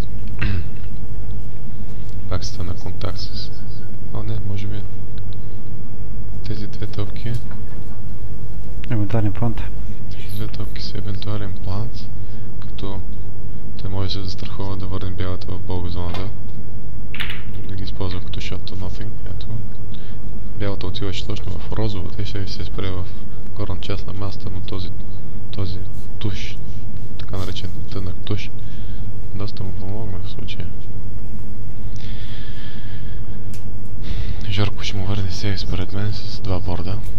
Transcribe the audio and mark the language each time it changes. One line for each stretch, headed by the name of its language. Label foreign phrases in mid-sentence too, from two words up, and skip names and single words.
Bulgarian: Пак стана контакт с... О, не, може би тези две топки. Евентуален плант. Тези две топки са евентуален плант, като той може да се застрахова да върне бялата в болк зоната. Да ги използва като
English: shot to nothing.
Bulgarian: Ето. Бялата отиваше точно в розовата и ще се спре в горна част на масата, но този туш, така наречен тънък туш, доста му помогна в случая. Жорко ще му върне сейв според мен с 2 борда.